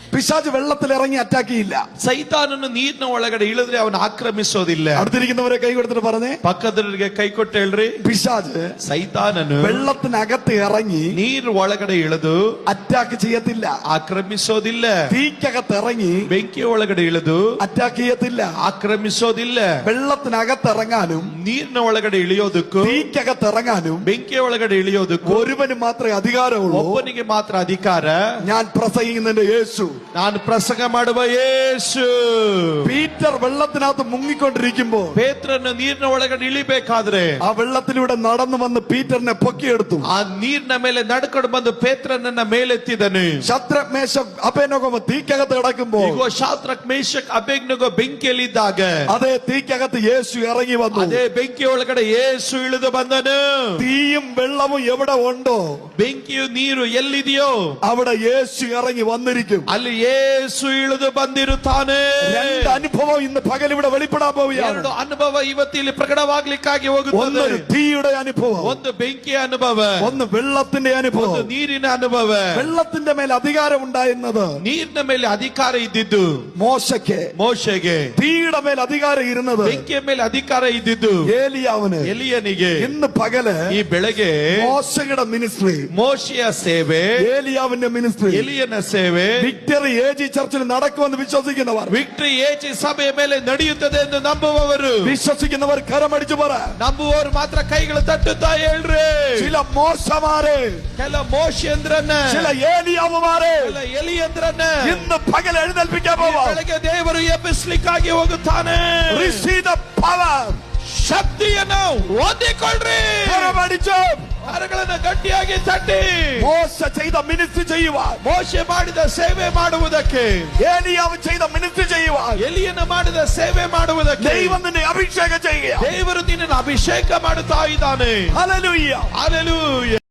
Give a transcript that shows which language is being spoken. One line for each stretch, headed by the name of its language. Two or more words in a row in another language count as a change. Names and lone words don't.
Malayalam: പിശാച് വെള്ളത്തിൽ ഇറങ്ങി അറ്റാക്ക് ചെയ്യില്ല.
Kannada: ಸೈತಾನನು ನೀರಿನ ಒಳಗಡೆ ಇಳಿದ್ರೆ ಅವನು ಆಕ್ರಮಿಸೋದಿಲ್ಲ.
Malayalam: അടുത്തിരിക്കുന്നവരെ കൈ കൊടുത്തിട്ട് പറഞ്ഞേ,
Kannada: ಪಕ್ಕದವರಿಗೆ ಕೈ ಕೊಟ್ಟು ಹೇಳ್ರಿ,
Malayalam: പിശാച്
Kannada: ಸೈತಾನನು
Malayalam: വെള്ളത്തിനകത്ത് ഇറങ്ങി
Kannada: ನೀರು ಒಳಗಡೆ ಇಳಿದು
Malayalam: അറ്റാക്ക് ചെയ്യത്തില്ല.
Kannada: ಆಕ್ರಮಿಸೋದಿಲ್ಲ.
Malayalam: തീക്കകത്ത് ഇറങ്ങി
Kannada: ಬೆಂಕಿ ಒಳಗಡೆ ಇಳಿದು
Malayalam: അറ്റാക്ക് ചെയ്യത്തില്ല.
Kannada: ಆಕ್ರಮಿಸೋದಿಲ್ಲ.
Malayalam: വെള്ളത്തിനകത്ത് ഇറങ്ങാനും
Kannada: ನೀರಿನ ಒಳಗಡೆ ಇಳಿಯೋದಕ್ಕೂ
Malayalam: തീക്കകത്ത് ഇറങ്ങാനും
Kannada: ಬೆಂಕಿ ಒಳಗಡೆ ಇಳಿಯೋದಕ್ಕೂ
Malayalam: ഒരുവന് മാത്രമേ അധികാരമുള്ളൂ.
Kannada: ಒಬ್ಬನಿಗೆ ಮಾತ್ರ ಅಧಿಕಾರ.
Malayalam: ഞാൻ പ്രസംഗിക്കുന്നതിന്റെ യേശു,
Kannada: ನಾನು ಪ್ರಸಂಗ ಮಾಡುವ ಯೇಸು.
Malayalam: പീറ്റർ വെള്ളത്തിനകത്ത് മുങ്ങിക്കൊണ്ടിരിക്കുമ്പോ
Kannada: ಪೇತ್ರನು ನೀರಿನ ಒಳಗಡೆ ಇಳಿಬೇಕಾದ್ರೆ
Malayalam: ആ വെള്ളത്തിലൂടെ നടന്നു വന്ന് പീറ്ററിനെ പൊക്കിയെടുത്തു.
Kannada: ಆ ನೀರಿನ ಮೇಲೆ ನಡ್ಕೊಂಡು ಬಂದು ಪೇತ್ರನನ್ನ ಮೇಲೆತ್ತಿದನು.
Malayalam: ശദ്രക് മേശക് അബേദ്നെഗോ തീക്കകത്ത് കിടക്കുമ്പോ
Kannada: ಈಗ ಶಾದ್ರಕ್ ಮೇಷಕ್ ಅಬೇದ್ನೆಗೋ ಬೆಂಕಿಯಲ್ಲಿದ್ದಾಗ
Malayalam: അതേ തീക്കകത്ത് യേശു ഇറങ്ങി വന്നു.
Kannada: ಅದೇ ಬೆಂಕಿ ಒಳಗಡೆ ಯೇಸು ಇಳಿದು ಬಂದನು.
Malayalam: തീയും വെള്ളവും എവിടെ ഉണ്ടോ,
Kannada: ಬೆಂಕಿಯು ನೀರು ಎಲ್ಲಿದೆಯೋ
Malayalam: അവിടെ യേശു ഇറങ്ങി വന്നിരിക്കും.
Kannada: ಅಲ್ಲಿ ಯೇಸು ಇಳಿದು ಬಂದಿರುತ್ತಾನೆ.
Malayalam: രണ്ട് അനുഭവം ഇന്ന് പകൽ ഇവിടെ വെളിപ്പെടാൻ പോവുകയാണ്.
Kannada: ಎರಡು ಅನುಭವ ಇವತ್ತಿಲ್ಲಿ ಪ್ರಕಟವಾಗ್ಲಿಕ್ಕಾಗಿ ಹೋಗುತ್ತದೆ.
Malayalam: ഒന്നൊരു തീയുടെ അനുഭവം,
Kannada: ಒಂದು ಬೆಂಕಿಯ ಅನುಭವ,
Malayalam: ഒന്ന് വെള്ളത്തിന്റെ അനുഭവം.
Kannada: ಒಂದು ನೀರಿನ ಅನುಭವ.
Malayalam: വെള്ളത്തിന്റെ മേൽ അധികാരം ഉണ്ടായിരുന്നത്
Kannada: ನೀರಿನ ಮೇಲೆ ಅಧಿಕಾರ ಇದ್ದಿದ್ದು
Malayalam: മോശയ്ക്ക്,
Kannada: ಮೋಶೆಗೆ.
Malayalam: തീയുടെ മേൽ അധികാരം ഇരുന്നത്
Kannada: ಬೆಂಕಿಯ ಮೇಲೆ ಅಧಿಕಾರ ಇದ್ದಿದ್ದು
Malayalam: ഏലിയാവിന്.
Kannada: ಎಲಿಯನಿಗೆ.
Malayalam: ഇന്ന് പകല്
Kannada: ಈ ಬೆಳಗ್ಗೆ
Malayalam: മോശയുടെ മിനിസ്ട്രി,
Kannada: ಮೋಶೆಯ ಸೇವೆ,
Malayalam: ഏലിയാവിന്റെ മിനിസ്ട്രി,
Kannada: ಎಲಿಯನ ಸೇವೆ
Malayalam: വിക്ടറി ഏജി ചർച്ചിൽ നടക്കുമെന്ന് വിശ്വസിക്കുന്നവർ,
Kannada: ವಿಕ್ಟರಿ ಏಜಿ ಸಭೆಯ ಮೇಲೆ ನಡೆಯುತ್ತದೆ ಎಂದು ನಂಬುವವರು,
Malayalam: വിശ്വസിക്കുന്നവർ കരമടിച്ചു പറ.
Kannada: ನಂಬುವವರು ಮಾತ್ರ ಕೈಗಳು ತಟ್ಟುತ್ತಾ ಹೇಳ್ರಿ.
Malayalam: ചില മോശമാരെ,
Kannada: ಕೆಲ ಮೋಶೇಂದ್ರನ್ನ,
Malayalam: ചില ഏലിയാവുമാരെ
Kannada: ಕೆಲ ಎಲಿಯಂದ್ರನ್ನ
Malayalam: ഇന്ന് പകൽ എഴുന്നേൽപ്പിക്കാൻ പോവാ.
Kannada: ಬೆಳಗ್ಗೆ ದೇವರು ಎಬ್ಬಿಸ್ಲಿಕ್ಕಾಗಿ ಹೋಗುತ್ತಾನೆ.
English: Receive the power.
Kannada: ಶಕ್ತಿಯನ್ನು ಹೊಂದಿಕೊಳ್ಳ್ರಿ.
Malayalam: കരമടിച്ചു
Kannada: ಕರಗಳನ್ನು ಗಟ್ಟಿಯಾಗಿ ತಟ್ಟಿ.
Malayalam: മോശ ചെയ്ത മിനിസ്ട്രി ചെയ്യുവാൻ,
Kannada: ಮೋಶೆ ಮಾಡಿದ ಸೇವೆ ಮಾಡುವುದಕ್ಕೆ,
Malayalam: ഏലിയാവ് ചെയ്ത മിനിസ്ട്രി ചെയ്യുവാൻ
Kannada: ಎಲಿಯನ ಮಾಡಿದ ಸೇವೆ ಮಾಡುವುದಕ್ಕೆ
Malayalam: ദൈവം നിന്നെ അഭിഷേകം ചെയ്യുക.
Kannada: ದೇವರು ನಿನ್ನನ್ನು ಅಭಿಷೇಕ ಮಾಡುತ್ತಾ ಇದ್ದಾನೆ.
Malayalam: ഹല്ലേലൂയ.
Kannada: ಹಲ್ಲೆಲೂಯಾ.